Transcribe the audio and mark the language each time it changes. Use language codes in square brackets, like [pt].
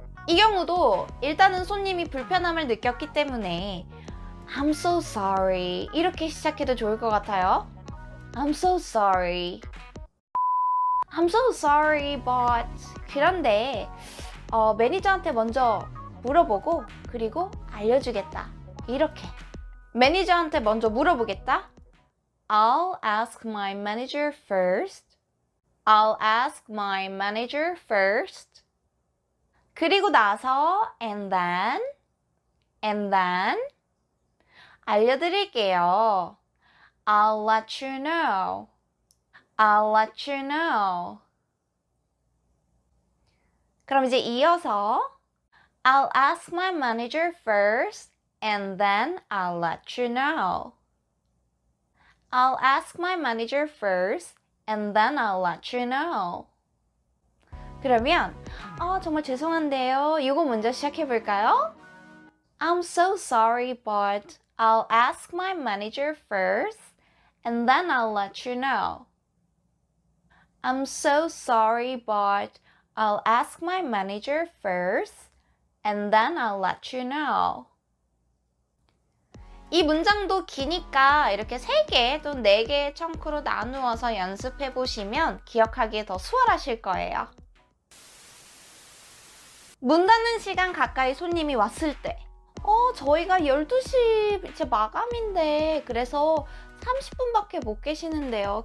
[ko] 이 경우도 일단은 손님이 불편함을 느꼈기 때문에 [en] I'm so sorry [ko] 이렇게 시작해도 좋을 것 같아요. [en] I'm so sorry. I'm so sorry, but [ko] 그런데 매니저한테 먼저 물어보고 그리고 알려주겠다. 이렇게 매니저한테 먼저 물어보겠다. [en] I'll ask my manager first. I'll ask my manager first. [ko] 그리고 나서 [en] and then [ko] 알려드릴게요. [en] I'll let you know. I'll let you know. [ko] 그럼 이제 이어서 [en] I'll ask my manager first and then I'll let you know. I'll ask my manager first and then I'll let you know. [ko] 그러면 정말 죄송한데요. 이거 먼저 시작해 볼까요? [en] I'm so sorry, but I'll ask my manager first and then I'll let you know. I'm so sorry, but I'll ask my manager first and then I'll let you know. [ko] 이 문장도 기니까 이렇게 3개 또는 4개의 청크로 나누어서 연습해 보시면 기억하기에 더 수월하실 거예요. 문 닫는 시간 가까이 손님이 왔을 때 저희가 12시 이제 마감인데 그래서 30분밖에 못 계시는데요.